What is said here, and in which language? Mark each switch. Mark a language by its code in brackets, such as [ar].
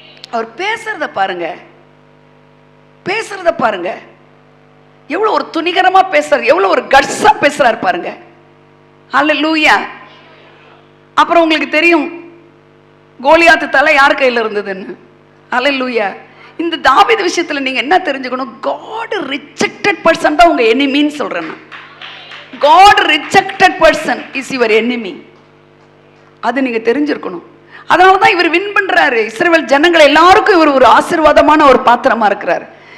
[ta] அவர் பேசுறத பாருங்க, பேசுறத பாருங்க, எவ்வளவு ஒரு துணிகரமா பேசுறாரு, எவ்வளவு ஒரு கட்ஸா பேசுறாரு பாருங்க. அல்லேலூயா. அப்புறம் உங்களுக்கு தெரியும் கோலியாத்து தலை யார் கையில இருந்ததுன்னு. அல்லேலூயா. இந்த தாவீது விஷயத்துல நீங்க என்ன தெரிஞ்சுக்கணும்? [en] God rejected person [ta] தான் உங்க எனிமின்னு சொல்றேன். [en] God rejected person is your enemy. [ta] அது நீங்க தெரிஞ்சிருக்கணும். அதனாலதான் இவர் வின் பண்றாரு. இஸ்ரவேல் ஜனங்கள் எல்லாருக்கும் இவர் ஒரு ஆசீர்வாதமான ஒரு பாத்திரமா இருக்கிறார்.